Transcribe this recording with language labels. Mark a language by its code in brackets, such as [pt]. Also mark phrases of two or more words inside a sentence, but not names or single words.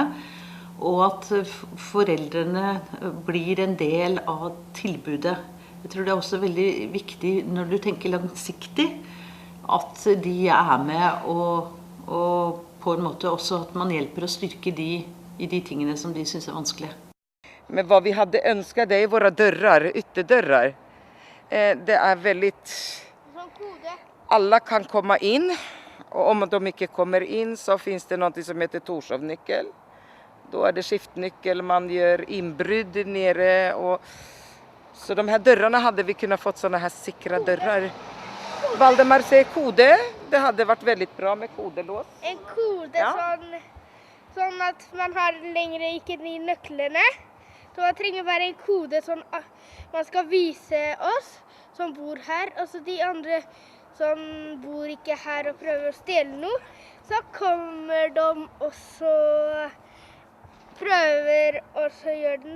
[no] Og at foreldrene blir en del av tilbudet. Jeg tror det er også veldig viktig når du tenker langsiktig, at de er med og på en måte også at man hjelper å styrke de i de tingene som de synes er vanskelig. [sv] Men vad vi hade önskat det är våra dörrar, ytterdörrar. Det är väldigt... Alla kan komma in, och om de inte kommer in så finns det något som heter Torshovnyckel. Då är det skiftnyckel, man gör inbrydd nere. Och... Så de här dörrarna hade vi kunnat fått såna här säkra dörrar. Valdemar säger kode. Det hade varit väldigt bra med kodelås. En kode, ja. [no] Sånn at man har längre ikke de nøklene. Så man trenger bare en kode sånn man skal vise oss som bor her. Og så de andre som bor ikke her og prøver å stjele noe, så kommer de og så prøver og så gjør den.